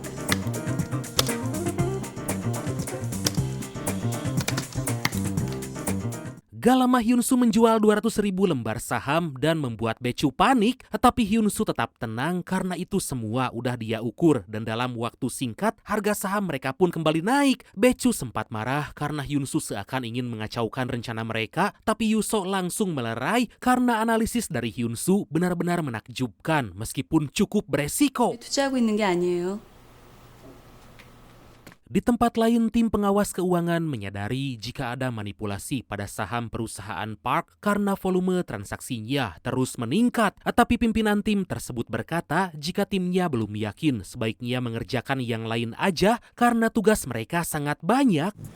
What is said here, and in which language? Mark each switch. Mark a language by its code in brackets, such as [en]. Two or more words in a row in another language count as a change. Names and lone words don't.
[id] Gak lama Hyunsu menjual 200.000 lembar saham dan membuat Becu panik, tetapi Hyunsu tetap tenang karena itu semua udah dia ukur dan dalam waktu singkat harga saham mereka pun kembali naik. Becu sempat marah karena Hyunsu seakan ingin mengacaukan rencana mereka, tapi Yuso langsung melerai karena analisis dari Hyunsu benar-benar menakjubkan meskipun cukup beresiko. [ko] 투자하고 있는 게 아니에요. [id] Di tempat lain, tim pengawas keuangan menyadari jika ada manipulasi pada saham perusahaan Park karena volume transaksinya terus meningkat. Tapi pimpinan tim tersebut berkata jika timnya belum yakin sebaiknya mengerjakan yang lain aja karena tugas mereka sangat banyak.